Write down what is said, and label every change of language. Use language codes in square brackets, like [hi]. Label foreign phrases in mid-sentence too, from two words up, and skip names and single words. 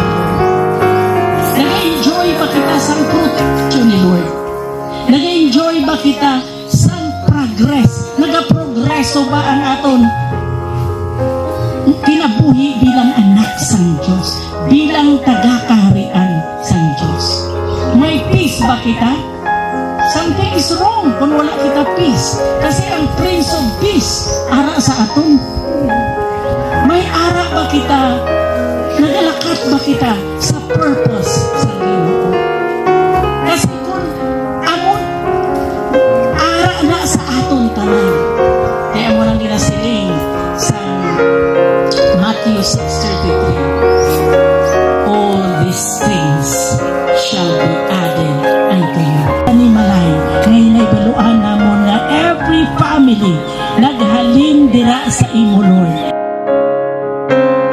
[hil] Nag-enjoy ba kita sa protection ni Lord? Nag-enjoy ba kita sa progress? Nag-progreso ba ang aton kinabuhi bilang anak sang Diyos, bilang taga-kaharian sang Diyos? May peace ba kita? [en] Something is wrong [hil] kung wala kita peace. Kasi ang Prince of Peace, ara sa aton. May ara ba kita? Nagalakat ba kita sa purpose sa Ginoo? Kasi kung amon, ara na sa aton tanan. Kaya mo lang ginasiling sa Matthew 6:33. [en] All these things shall be added unto you. [hil] Panimalay, ngayon ay baluan namon nga [en] every family [hil] naghalin dira sa imo, Lord.